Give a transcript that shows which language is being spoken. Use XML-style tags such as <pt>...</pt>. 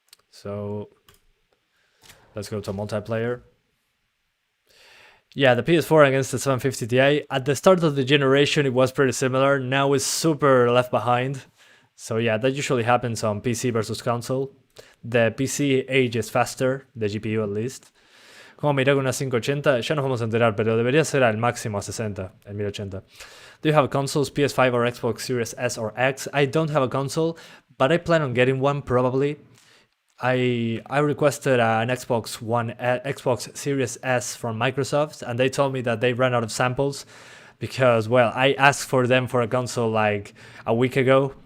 <en>So let's go to multiplayer. Yeah, the PS4 against the 750 Ti. At the start of the generation, it was pretty similar. Now it's super left behind. So yeah, that usually happens on PC versus console. The PC ages faster, the GPU at least.</en> <es>Como mirar con una 580, ya nos vamos a enterar, pero debería ser al máximo a 60, el 1080.</es> <en>Do you have consoles, PS5 or Xbox Series S or X? I don't have a console, but I plan on getting one probably. I requested an Xbox Series S from Microsoft, and they told me that they ran out of samples because, well, I asked for them for a console like a week ago.</en>